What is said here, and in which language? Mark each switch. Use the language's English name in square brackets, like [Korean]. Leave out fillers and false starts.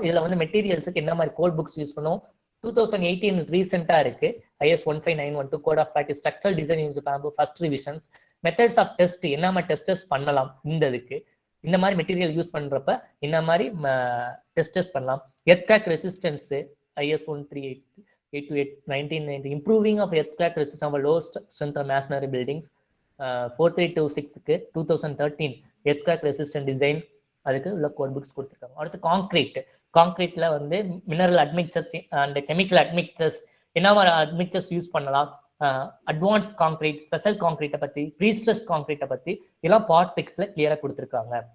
[Tamil] இதுல வந்து மெட்டீரியல்ஸுக்கு என்ன மாதிரி கோட் புக்ஸ் யூஸ் பண்ணுவோம். 2018 ரீசெண்டா இருக்கு IS 15912 code of practice structural design use bamboo first revisions. Methods of test, என்ன மாதிரி டெஸ்டர்ஸ் பண்ணலாம், இந்த மாதிரி மெட்டீரியல் யூஸ் பண்றப்ப என்ன மாதிரி டெஸ்டர்ஸ் பண்ணலாம். Earthquake resistance, [English] IS 13828/1990 improving of earthquake resistance of low strength of masonry buildings. [Tamil] 4326க்கு 2013 [English] earthquake resistant design [Tamil] அதுக்கு உள்ள கோட் புக்ஸ் கொடுத்துருக்காங்க. அடுத்து கான்கிரீட்ல வந்து mineral admixtures and chemical admixtures என்ன மாதிரி அட்மிக்சர்ஸ் யூஸ் பண்ணலாம், அட்வான்ஸ்ட் கான்கிரீட், ஸ்பெஷல் கான்கிரீட்டை பத்தி, ப்ரீஸ்ட்ரெஸ் கான்கிரீட்டை பத்தி இதெல்லாம் பார்ட் 6ல கிளியரா கொடுத்துருக்காங்க.